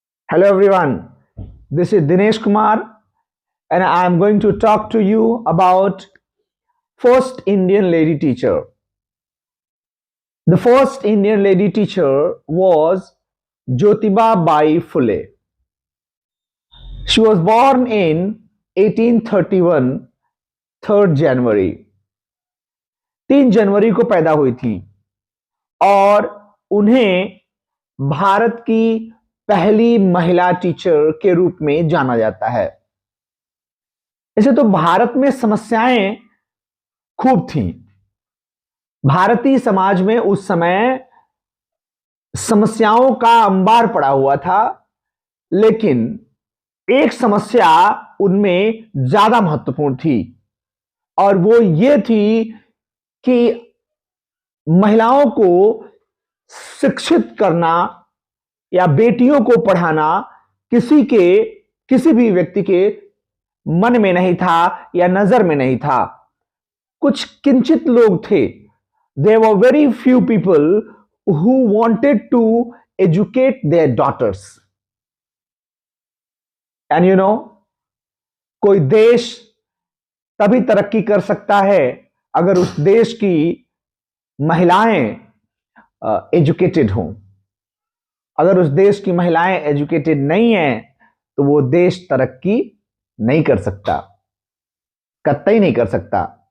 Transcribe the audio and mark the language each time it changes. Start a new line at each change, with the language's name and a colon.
English: Hello everyone, this is Dinesh Kumar and I am going to talk to you about first Indian lady teacher. The first Indian lady teacher was Jyotiba Bai Phule. She was born in 1831, 3rd January.
Hindi: 3 जनवरी को पैदा हुई थी और उन्हें भारत की पहली महिला teacher के रूप में जाना जाता है। ऐसे तो भारत में समस्याएं खूब थीं। भारतीय समाज में उस समय समस्याओं का अंबार पड़ा हुआ था, लेकिन एक समस्या उनमें ज्यादा महत्वपूर्ण थी और वो ये थी कि महिलाओं को शिक्षित करना या बेटियों को पढ़ाना किसी भी व्यक्ति के मन में नहीं था या नजर में नहीं था। कुछ किंचित लोग थे,
English: there were very few people who wanted to educate their daughters. And you know,
Hindi: कोई देश तभी तरक्की कर सकता है अगर उस देश की महिलाएं एजुकेटेड हों। अगर उस देश की महिलाएं एजुकेटेड नहीं हैं तो वो देश तरक्की नहीं कर सकता, कतई नहीं कर सकता।